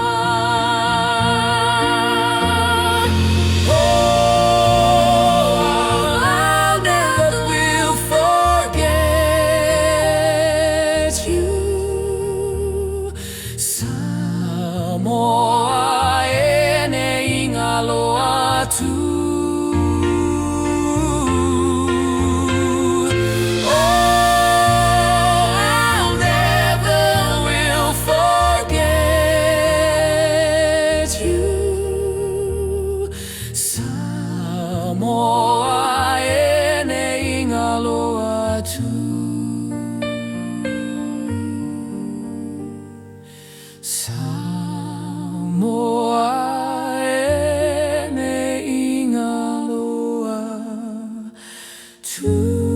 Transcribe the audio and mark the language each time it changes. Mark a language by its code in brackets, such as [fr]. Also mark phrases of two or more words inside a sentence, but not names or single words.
[en] Oh, I never will forget you, Samoa. I'll never will forget you, [sm] Samoa e nei ngalo atu. Samoa e nei ngalo atu.